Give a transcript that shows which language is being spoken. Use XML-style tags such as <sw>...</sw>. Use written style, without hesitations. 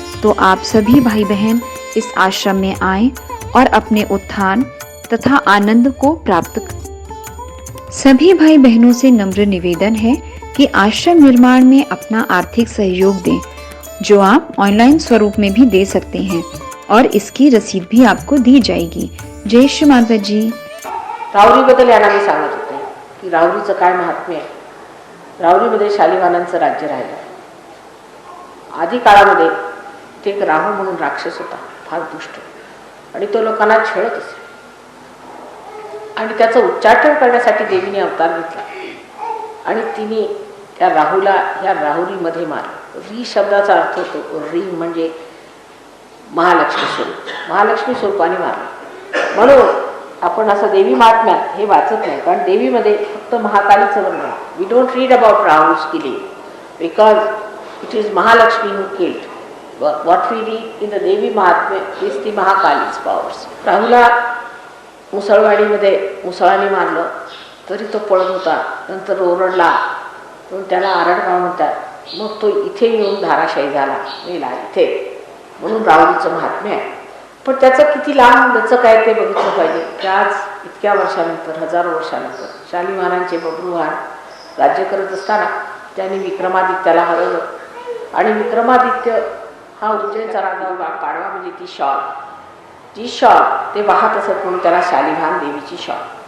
<hi>तो आप सभी भाई बहन इस आश्रम में आए और अपने उत्थान तथा आनंद को प्राप्त करें। सभी भाई बहनों से नम्र निवेदन है कि आश्रम निर्माण में अपना आर्थिक सहयोग दें, जो आप ऑनलाइन स्वरूप में भी दे सकते हैं और इसकी रसीद भी आपको दी जाएगी। जय श्री माता जी।</hi> <mr>राहुरीबद्दल यांना मी सांगत होते की राहुरीचं काय महात्म्य आहे। राहुरीमध्ये शालिवाहनांचं राज्य राहिलं। आधी काळामध्ये ते एक राहू म्हणून राक्षस होता, फार दुष्ट, आणि तो लोकांना छळत असे आणि त्याचं उच्चाटन करण्यासाठी देवीने अवतार घेतला आणि तिने त्या राहूला ह्या राहुरीमध्ये मारलं। री शब्दाचा अर्थ होतो री म्हणजे महालक्ष्मी स्वरूप, महालक्ष्मी स्वरूपाने मारलं। म्हणून आपण असं देवी महात्म्यात हे वाचत नाही, कारण देवीमध्ये फक्त महाकालीचं वर्णन आहे।</mr> <en>We don't read about Rahu's killing because it is Mahalakshmi who killed. what we read in the Devi Mahatmya is the Mahakali's powers.</en> <mr>राहुला मुसळवाडीमध्ये मुसळाने मारलं तरी तो पळत होता, नंतर ओरडला म्हणून त्याला आरडगाव म्हणतात. मग तो इथे येऊन धाराशायी झाला, मेला इथे, म्हणून राहुलीचं महात्म्य आहे. पण त्याचं किती लांब लचक आहे ते बघितलं पाहिजे की आज इतक्या वर्षानंतर, हजारो वर्षानंतर शालिवाहनांचे बब्रुवाहन राज्य करत असताना त्यांनी विक्रमादित्याला हरवलं आणि विक्रमादित्य हा उज्जैनचा राजा पाडवा म्हणजे ती शॉल ते वाहत असत म्हणून त्याला शालिवाहन देवीची शॉल.</mr>